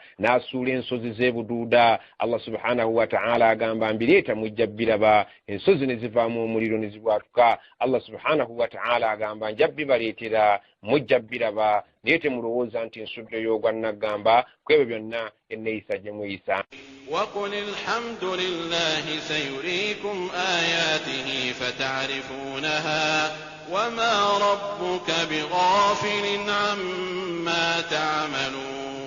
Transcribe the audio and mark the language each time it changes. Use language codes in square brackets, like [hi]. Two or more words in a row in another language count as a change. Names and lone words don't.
[lg] n'asuula ensozi z'ebuduuda [ar] الله سبحانه وتعالى [lg] agamba mbireeta mujja biraba. ensozi ne zivaamu omuliro ne zibwatuka [ar] الله سبحانه وتعالى [lg] agamba nja bibaleetera mujja biraba. naye temulowooza nti nsuddeyo ogwa naggamba ku ebyo byonna enneeyisa gye muyisa. [ar] وقل الحمد لله سيريكم آياته فتعرفونها وما ربك بغافل عما تعملون.